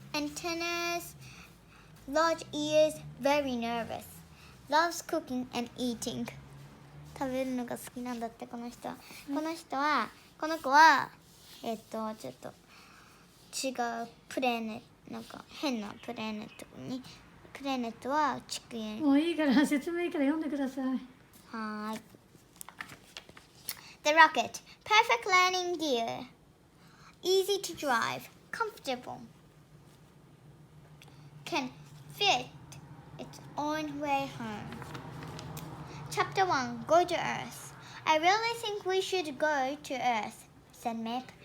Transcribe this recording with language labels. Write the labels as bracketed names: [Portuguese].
[English] Antennas, large ears, very nervous. Loves cooking and eating. [Japanese] 食べるのが好きなんだってこの人は。この子はちょっと違うプレーネット、なんか変なプレーネットに、プレーネットは地球へ。もういいから説明から読んでください。はい。 [English] The rocket, perfect landing gear, easy to drive, comfortable, can fit its own way home. Chapter 1, Go to Earth. I really think we should go to Earth, said Mip.